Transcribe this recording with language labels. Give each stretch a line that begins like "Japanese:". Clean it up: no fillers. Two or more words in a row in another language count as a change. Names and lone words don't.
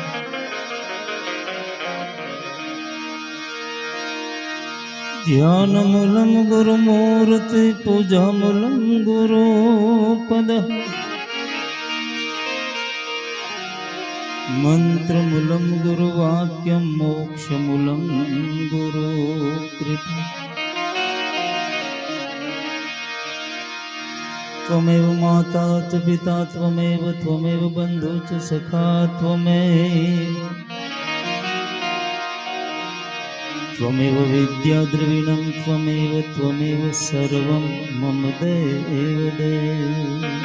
Sanskrit: ધ્યાનમૂલં ગુરુમૂર્તિ પૂજામૂલં ગુરુપદ મંત્રમૂલં ગુરુવાક્યં મોક્ષમૂલં ગુરુકૃપા. त्वमेव माता च पिता त्वमेव त्वमेव बन्धु च सखा त्वमेव विद्या द्रविणं त्वमेव सर्वं मम देव देव.